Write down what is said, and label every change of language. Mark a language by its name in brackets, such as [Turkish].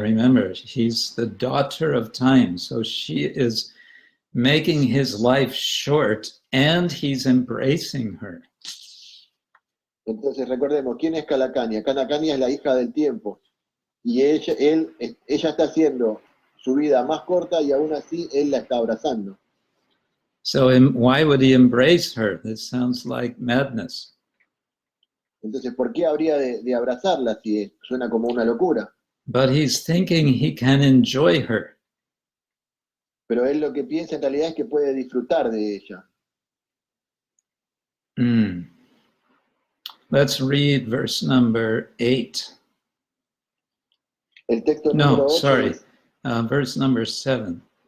[English] Remember, she's the daughter of time. So she is making his life short and he's embracing her. [Spanish] Entonces recordemos, ¿quién es Kalakanya? Kalakanya es la hija del tiempo y ella está haciendo su vida más corta y aún así él la está abrazando. [English] So why would he embrace her? This sounds like madness. [Spanish] Entonces, ¿por qué habría de abrazarla si suena como una locura? [English] But he's thinking he can enjoy her. [Spanish] Pero él lo que piensa en realidad es que puede disfrutar de ella. [English] Let's read verse number 8. [Spanish] El texto [English] No, [Spanish] número 8 [English] sorry, [Spanish] es, [English] verse number 7.